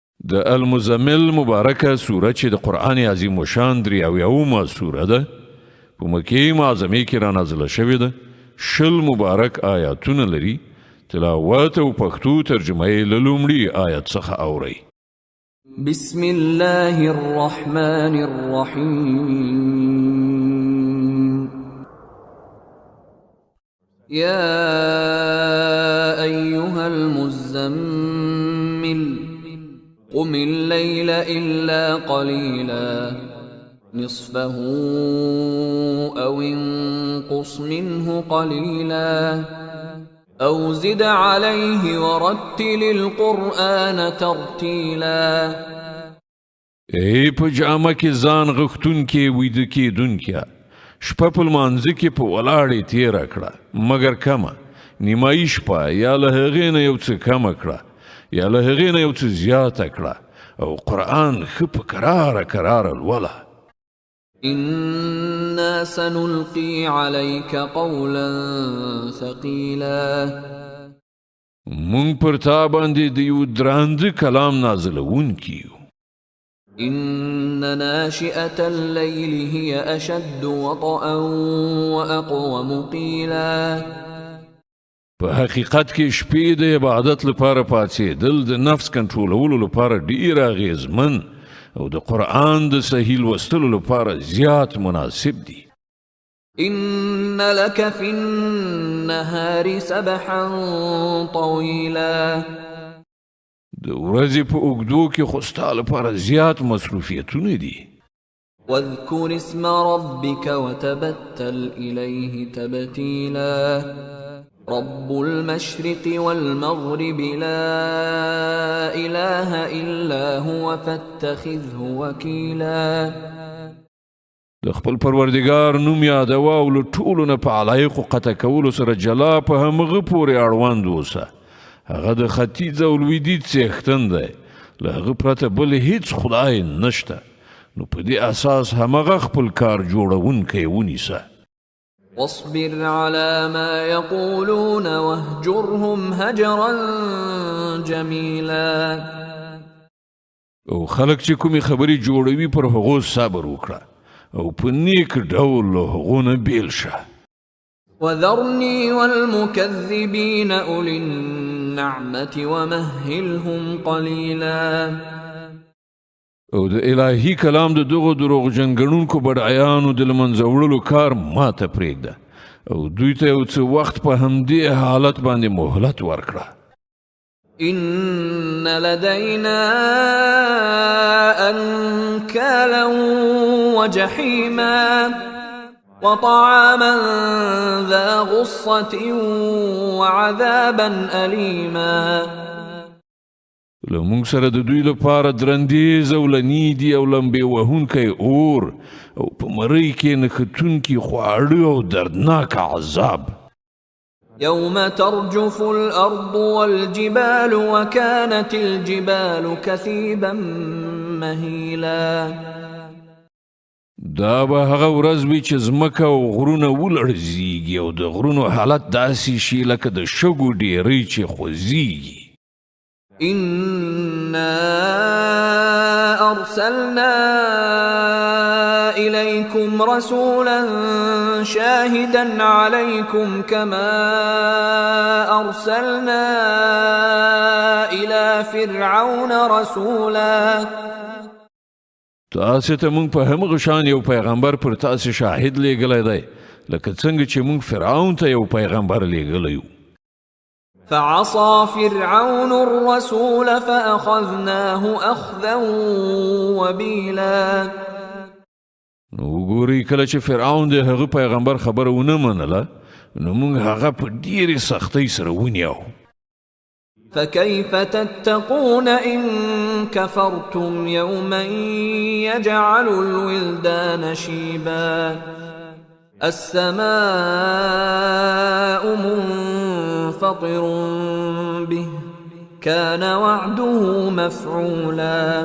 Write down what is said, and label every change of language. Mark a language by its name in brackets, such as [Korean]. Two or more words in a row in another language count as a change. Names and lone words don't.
[Pashto] د المزمل مبارکه سوره چې د قرآن عظیم و شان 83 سوره ده په مکې معظمې کې را نازله شوې ده 20 مبارک آیاتونه لري تلاوت او پښتو ترجمه یې له لومړي آیت څخه اورئ [Arabic] بسم الله الرحمن الرحيم يا أيها المزمل قم الليل إلا قليلا نصفه أو انقص منه قليلا أو زد عليه ورتل القرآن ترتيلا [Pashto] ای په جامه کې ځان غختون کې ویده کېدون کې شپه په لمانځه کې په ولاړې تېره کړه مګر کمه نیمایي شپه یا له هغې نه یو څه کمه کړه یا له هغې نه یو څه زیاته کړه او قرآن ښه په کراره لوله [Arabic] إنا سنلقي عليك قولا ثقيلا [Pashto] مونږ پر تا باندې د یو درانده کلام نازلونکي یو [Arabic] إن ناشئة الليل هي أشد وطئا وأقوم قيلا [Pashto] په حقیقت کې شپې د عبادت لپاره پاڅېدل د نفس کنټرولولو لپاره ډېر اغېزمن او د قرآن د صحیح لوستلو لپاره زیات مناسب دي [Arabic] إن لك في النهار سبحا طويلا [Pashto] د ورځې په اوږدو کې خو ستا لپاره زیات مصروفیتونه دي [Arabic] واذكر اسم ربك وتبتل إليه تبتيلا رب المشرق والمغرب لا إله إلا هو فاتخذه وكيلا [Pashto] د خپل پروردگار نوم یادوه او له ټولو نه په علایقو قطع کولو سره جلا په همغه پورې اړوند اوسه هغه د ختیځ او لویدیځ څښتن دی له هغه پرته بل هیڅ خدای نشته نو په دې اساس همغه خپل کار جوړونکی ونیسه [Arabic] واصبر على ما يقولون واهجرهم هجرا جميلا [Pashto] او خلق چې کومې خبرې جوړوي پر هغو صبر وکړه او په نیک ډول له هغو نه بیل شه [Arabic] وذرني والمكذبين أولي النعمة ومهلهم قليلا [Pashto] او د الهي کلام د دغو دروغجن ګڼونکو بډایانو د له منځه وړلو کار ماته پرېږده او دوی ته یو څه وخت په همدې حالت باندې مهلت ورکړه [Arabic] إن لدينا أنكالا وجحيما وطعاما ذا غصة وعذابا أليما [Pashto] له موږ سره د دوی لپاره درندې زولنې دي او لمبې وهونکی اور او په مرۍ کې نښتونکي خواړه او دردناک عذاب [Arabic] يوم ترجف الأرض والجبال وكانت الجبال كثيبا مهيلا [Pashto] دا به هغه ورځ وي چې ځمکه او غرونه ولړزیږي او د غرونو حالت داسې شي لکه د شګو ډېرۍ چې خوځیږي [Arabic] إنا أرسلنا إليكم رسولا شاهدا عليكم كما أرسلنا إلى فرعون رسولا [Pashto] تاسې ته موږ په همغه شان یو پیغمبر پر تاسې شاهد لیږلی دی لکه څنګه چې موږ فرعون ته یو پیغمبر لیږلی یو [Arabic] فعصى فرعون الرسول فأخذناه أخذا وبيلا [Pashto] نو وګورئ کله چې فرعون د هغه پیغمبر خبره ونه منله نو موږ هغه په ډېرې سختۍ سره ونیو [Arabic] فكيف تتقون إن كفرتم يوما يجعل الولدان شيبا السماء منفطر به كان وعده مفعولا